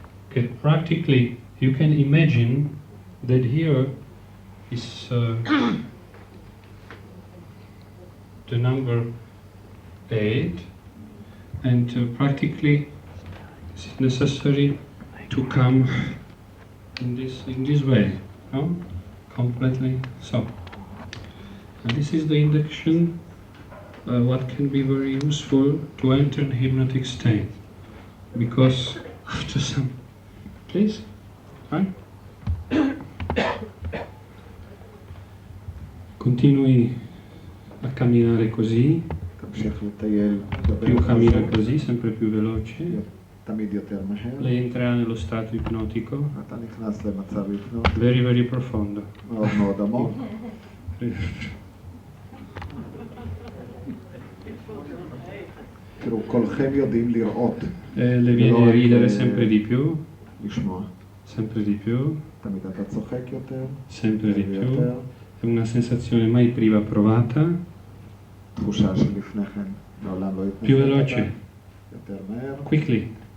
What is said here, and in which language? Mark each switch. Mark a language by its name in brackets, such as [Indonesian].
[English] Okay, practically, you can imagine that here is the number 8, and practically it's necessary to come in this way, no? Completely so. And this is the induction, what can be very useful to enter in hypnotic state, because after some, please, right? [Italian] Continui a camminare così, [Hebrew] תמשיך לטייל, [Italian] più cammina così, sempre più veloce. [Hebrew] תמיד יותר מהר. [Italian] Lei entrerà nello stato ipnotico, [Hebrew] אתה נכנס למצב היפנוט [English] very very [Italian] profondo. [Hebrew] מאוד מאוד עמוק. תראו, כולכם יודעים לראות, [Italian] Le viene a ridere sempre di più, [Hebrew] לשמוע. [Italian] sempre di più, [Hebrew] תמיד אתה צוחק יותר, [Italian] sempre di più. [Hebrew] יותר. [Italian] È una sensazione mai prima provata, [Hebrew] תחושה שלפני כן מעולם לא [Italian] più veloce, [Hebrew] התנסית. יותר מהר, [English] quickly,